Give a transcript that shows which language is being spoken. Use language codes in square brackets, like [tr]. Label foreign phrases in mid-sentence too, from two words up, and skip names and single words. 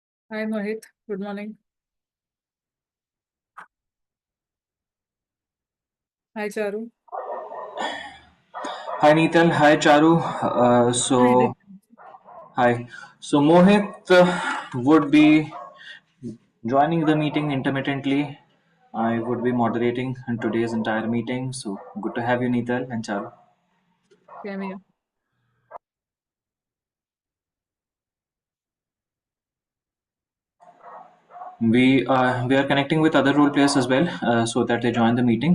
[en] Hi, Mohit. Good morning. Hi, Charu. Hi Neetal, hi Charu. Hi, Dick. Hi. So Mohit would be joining the meeting intermittently. I would be moderating in today's entire meeting. So good to have you, Neetal and Charu. Same here. We are connecting with other role players as well, so that they join the meeting.